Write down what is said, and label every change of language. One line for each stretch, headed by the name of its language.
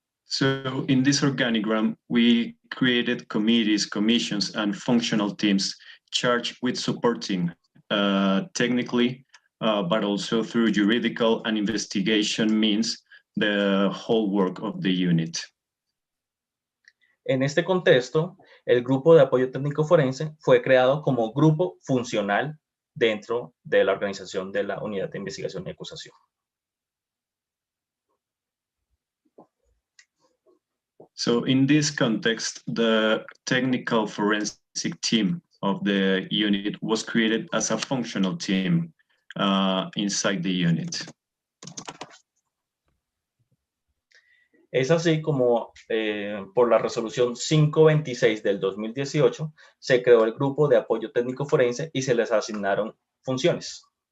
English: So in this organigram, we created committees, commissions, and functional teams charged with supporting technically, but also through juridical and investigation means the whole work of the unit.
Spanish: En este contexto, el Grupo de Apoyo Técnico Forense fue creado como grupo funcional dentro de la organización de la Unidad de Investigación y Acusación.
English: So in this context, the technical forensic team of the unit was created as a functional team inside the unit.
Spanish: Es así como por la resolución 526 del 2018 se creó el Grupo de Apoyo Técnico Forense y se les asignaron funciones.